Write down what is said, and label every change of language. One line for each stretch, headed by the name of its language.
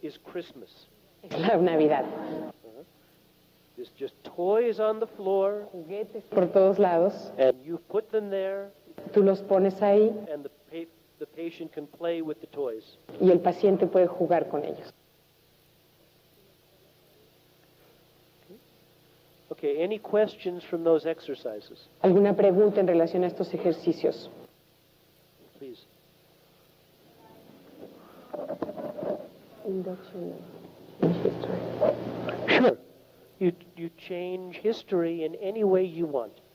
English: is Christmas.
Spanish: es la Navidad.
English: There's just toys on the floor,
Spanish: Juguetes por todos lados,
English: and you put them there,
Spanish: tú los pones ahí
English: and the patient can play with the toys.
Spanish: y el paciente puede jugar con ellos.
English: Okay, any questions from those exercises?
Spanish: ¿Alguna pregunta en relación a estos ejercicios?
English: Please. Induction. Sure. You change history in any way you want.